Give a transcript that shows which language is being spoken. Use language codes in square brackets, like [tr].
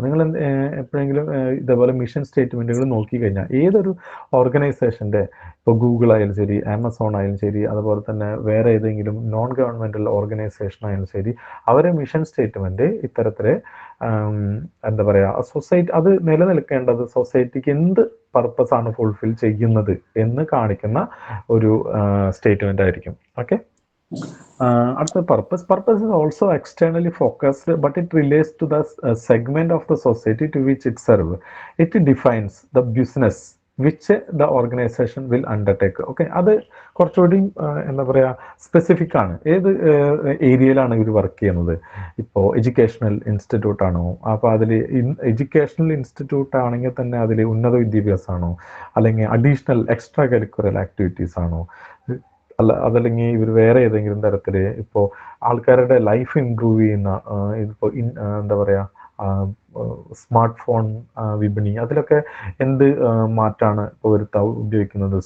[ml] നിങ്ങൾ എപ്പോഴെങ്കിലും ഇതേപോലെ മിഷൻ സ്റ്റേറ്റ്മെന്റുകൾ നോക്കിക്കഴിഞ്ഞാൽ ഏതൊരു ഓർഗനൈസേഷന്റെ, ഇപ്പോൾ ഗൂഗിൾ ആയാലും ശരി, ആമസോൺ ആയാലും ശരി, അതുപോലെ തന്നെ വേറെ ഏതെങ്കിലും നോൺ ഗവൺമെന്റൽ ഓർഗനൈസേഷൻ ആയാലും ശരി, അവരെ മിഷൻ സ്റ്റേറ്റ്മെന്റ് ഇത്തരത്തില് എന്താ പറയുക സൊസൈറ്റി അത് നിലനിൽക്കേണ്ടത് സൊസൈറ്റിക്ക് എന്ത് പർപ്പസ് ആണ് ഫുൾഫിൽ ചെയ്യുന്നത് എന്ന് കാണിക്കുന്ന ഒരു സ്റ്റേറ്റ്മെന്റ് ആയിരിക്കും. ഓക്കെ, അടുത്ത [en] purpose is also externally focused, but it relates to the segment of the society to which it serves. It defines the business which the organization will undertake. [ml] Okay, അത് കുറച്ചുകൂടി എന്താ പറയുക സ്പെസിഫിക് ആണ്. ഏത് ഏരിയയിലാണ് ഇവർ വർക്ക് ചെയ്യുന്നത്? ഇപ്പോൾ എഡ്യൂക്കേഷണൽ ഇൻസ്റ്റിറ്റ്യൂട്ട് ആണോ? അപ്പോൾ അതിൽ എഡ്യൂക്കേഷണൽ ഇൻസ്റ്റിറ്റ്യൂട്ട് ആണെങ്കിൽ തന്നെ അതിൽ ഉന്നത വിദ്യാഭ്യാസമാണോ, അല്ലെങ്കിൽ അഡീഷണൽ എക്സ്ട്രാ കരിക്കുലർ ആക്ടിവിറ്റീസ് ആണോ, അതല്ലെങ്കിൽ ഇവർ വേറെ ഏതെങ്കിലും തരത്തിൽ ഇപ്പോൾ ആൾക്കാരുടെ ലൈഫ് ഇംപ്രൂവ് ചെയ്യുന്ന ഇപ്പോൾ എന്താ പറയുക സ്മാർട്ട് ഫോൺ വിപണി, അതിലൊക്കെ എന്ത് മാറ്റാണ് ഇപ്പോൾ വരുത്താൻ ഉപയോഗിക്കുന്നത്?